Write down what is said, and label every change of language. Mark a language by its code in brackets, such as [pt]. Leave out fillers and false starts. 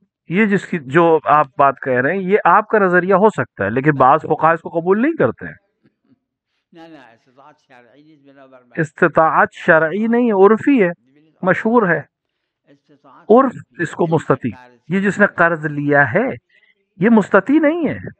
[ur] یہ جس کی جو آپ بات کہہ رہے ہیں یہ آپ کا نظریہ ہو سکتا ہے، لیکن بعض فقہا اس کو قبول نہیں کرتے ہیں. [fa] نه استطاعت شرعی نیست، بنابر [ur] استطاعت شرعی نہیں، عرفی ہے، مشہور ہے. عرف اس کو مستطیع، یہ جس نے قرض لیا ہے یہ مستطیع نہیں ہے.